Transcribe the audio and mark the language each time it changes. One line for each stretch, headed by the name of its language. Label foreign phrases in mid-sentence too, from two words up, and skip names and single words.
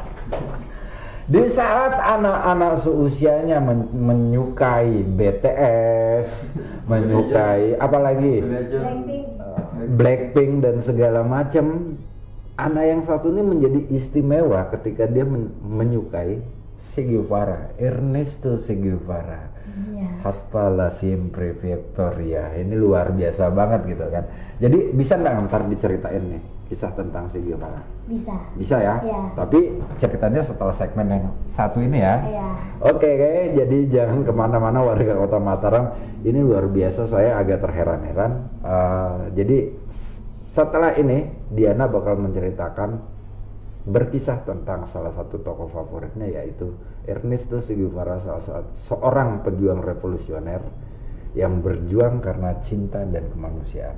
Indonesian: Di saat anak-anak seusianya menyukai BTS, menyukai apalagi Blackpink dan segala macam, anak yang satu ini menjadi istimewa ketika dia menyukai Che Guevara, Ernesto Che Guevara. Ya.
Spanish: Hasta la siempre Victoria.
Indonesian: Ini luar biasa banget gitu kan. Jadi bisa nggak ntar diceritain nih kisah tentang Che Guevara? Bisa. Bisa ya? Iya. Tapi ceritanya setelah segmen yang satu ini ya. Iya. Oke, jadi jangan kemana-mana warga Kota Mataram. Ini luar biasa, saya agak terheran-heran. Jadi setelah ini Diana bakal menceritakan berkisah tentang salah satu tokoh favoritnya, yaitu Ernesto Che Guevara, seorang pejuang revolusioner yang berjuang karena cinta dan kemanusiaan.